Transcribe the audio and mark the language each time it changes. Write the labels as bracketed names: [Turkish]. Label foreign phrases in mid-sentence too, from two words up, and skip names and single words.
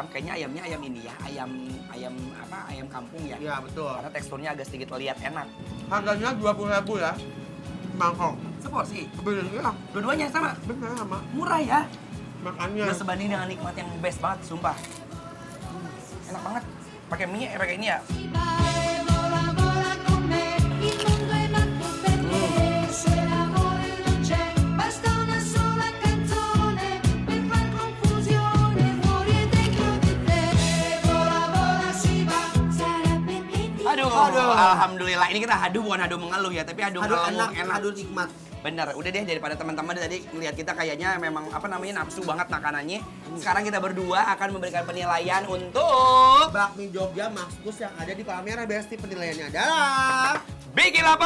[Indonesian] Kayaknya ayamnya ayam ini ya, ayam kampung ya. Ya betul. Karena teksturnya agak sedikit lihat enak. Harganya 20.000 ya. Mangkok. Seporsi. Benernya Dua-duanya sama. bener sama. Murah ya. Makannya. Udah sebanding dengan nikmat yang best banget, sumpah. Enak banget. Pakai mie, pakai ini ya. [Italian] Vola, vola con me, il mondo è matto per te. Se l'amore non c'è, basta una sola canzone per far confusione fuori e dentro di te. Vola, vola si va, sarà benedetto. [Indonesian] Aduh, alhamdulillah. Ini kita haduh bukan haduh mengeluh ya, tapi haduh Aduh ngeluh enak, aduh nikmat. Bener, udah deh daripada teman-teman tadi ngeliat kita kayaknya memang nafsu banget makanannya. Sekarang kita berdua akan memberikan penilaian untuk Bakmi Jogja Mas Gus yang ada di Palmerah Besti, penilaiannya adalah